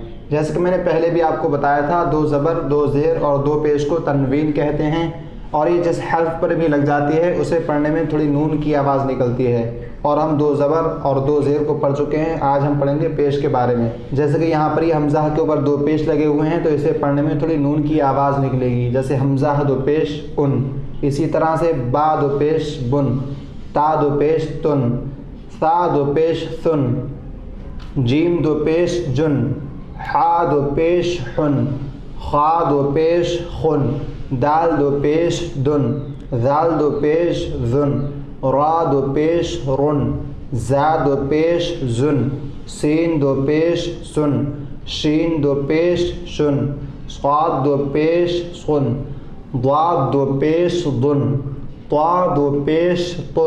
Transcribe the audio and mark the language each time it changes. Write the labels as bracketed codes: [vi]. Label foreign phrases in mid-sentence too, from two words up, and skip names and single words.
[ur] جیسے کہ میں نے پہلے بھی آپ کو بتایا تھا، دو زبر، دو زیر اور دو پیش کو تنوین کہتے ہیں، اور یہ جس حرف پر بھی لگ جاتی ہے اسے پڑھنے میں تھوڑی نون کی آواز نکلتی ہے، اور ہم دو زبر اور دو زیر کو پڑھ چکے ہیں۔ آج ہم پڑھیں گے پیش کے بارے میں۔ جیسے کہ یہاں پر یہ حمزہ کے اوپر دو پیش لگے ہوئے ہیں تو اسے پڑھنے میں تھوڑی نون کی آواز نکلے گی، جیسے حمزہ دو پیش ان۔ اسی طرح سے با دو پیش بن، تا دو پیش تن، ثا دو پیش ثن، جیم دو پیش جن، حا دو پیش حن، خا دو پیش خن، دال دو پیش دن، ذال دو پیش ذن، را دو پیش رن، زا دو پیش زن، سین دو پیش سن، شین دو پیش شن، صاد دو پیش سن، ضاد دو پیش ضن، طا دو پیش طن،